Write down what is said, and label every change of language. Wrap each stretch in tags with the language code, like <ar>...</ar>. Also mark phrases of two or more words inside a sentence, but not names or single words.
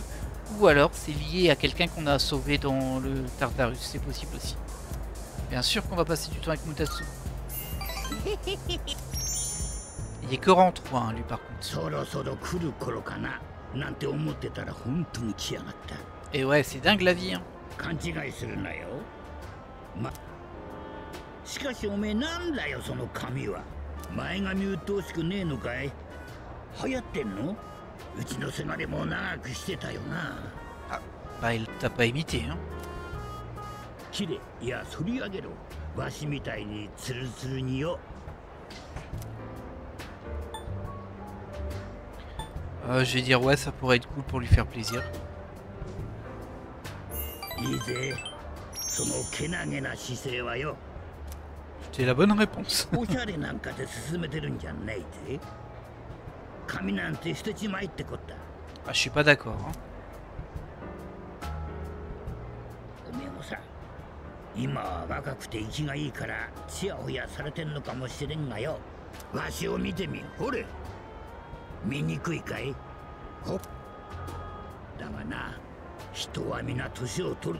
<fr>Ou alors, c'est lié à quelqu'un qu'on a sauvé dans le Tartarus. C'est possible aussi. Bien sûr qu'on va passer du temps avec Mutatsu. Il est que rang 3, hein, lui, par contre. Et ouais, c'est dingue la vie, hein.</fr> <ja>しかしおめえなんだよその髪は。前髪うっとうしくねえのかい。流行ってんの？うちのせがれも長くしてたよな。</ja> <fr>あ、bah il t'a pas imité, hein.</fr> <ja>きれい、いや反り上げろ。わしみたいにツルツルによ。</ja> <fr>Je vais dire ouais, ça pourrait être cool pour lui faire plaisir.</fr> <ja>いいぜ。そのけなげな姿勢はよ。</ja> <fr>C'est la bonne réponse.</fr> <ja>おしゃれなんかで進めてるんじゃないぜ。髪なんて捨てちまいってこった。</ja> <fr>Ah, je suis pas d'accord. Hein.</fr> <ja>おめえもさ、今は若くて生きがいいからちやほやされてんのかもしれんがよ。わしを見てみ、ほれ。見にくいかい？ほっ。だがな、人は皆年を取る。</ja>